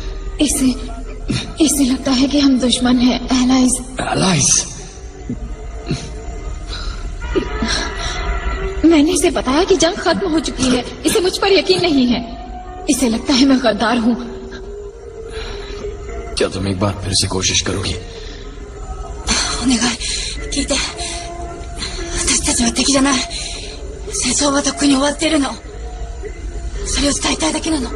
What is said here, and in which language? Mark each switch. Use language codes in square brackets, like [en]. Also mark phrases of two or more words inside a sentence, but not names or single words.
[hi] इसे लगता है कि हम दुश्मन हैं, एलाइज। एलाइज? मैंने इसे बताया कि जंग खत्म हो चुकी है। इसे मुझ पर यकीन नहीं है। इसे लगता है मैं गद्दार हूँ। क्या तुम एक बार फिर से कोशिश करोगी? [ja] お願い聞いて、私たちは敵じゃない。戦争はとっくに終わってるの。それを伝えたいだけなの。